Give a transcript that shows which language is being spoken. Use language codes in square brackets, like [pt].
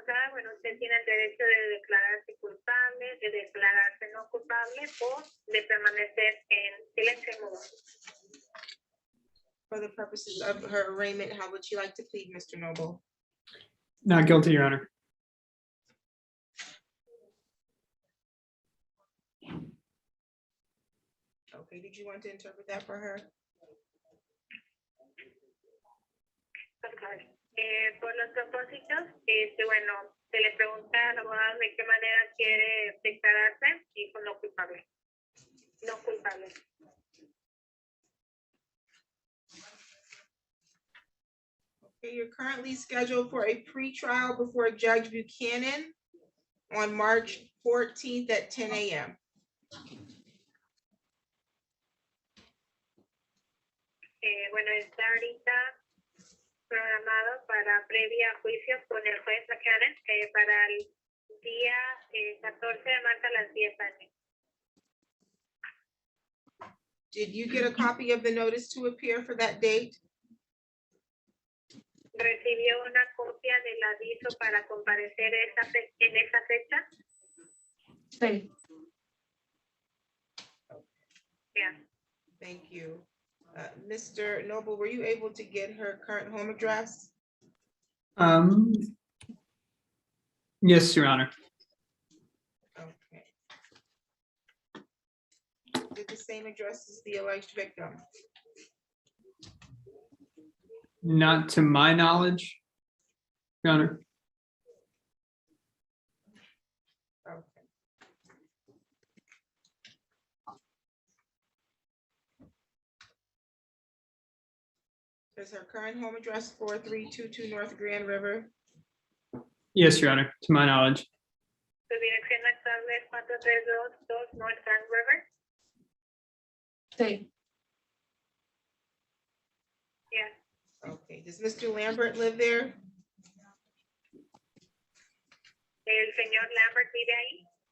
[es] Bueno, usted tiene el derecho de declararse culpable, de declararse no culpable o de permanecer en silencio mudo. [en] For the purposes of her arraignment, how would you like to plead, Mr. Noble? Not guilty, Your Honor. Okay, did you want to interpret that for her? [es] Por los propósitos, bueno, se le pregunta al abogado de qué manera quiere declararse y no culpable. No culpable. [en] Okay, you're currently scheduled for a pretrial before Judge Buchanan on March 14th at 10 a.m. [es] Bueno, está ahorita programado para previa juicio con el juez Buchanan para el día 14 de marzo a las 10 a.m. [en] Did you get a copy of the notice to appear for that date? [es] ¿Recibió una copia del aviso para comparecer en esa fecha? Sí. [en] Yeah. Thank you. Mr. Noble, were you able to get her current home address? Yes, Your Honor. Okay. Did the same address as the alleged victim? Not to my knowledge, Your Honor. Okay. Is her current home address 4322 North Grand River? Yes, Your Honor, to my knowledge. [es] Su dirección actual es 4322 North Grand River. Sí. [en] Yeah. Okay, does Mr. Lambert live there? [es] ¿El señor Lambert vive ahí?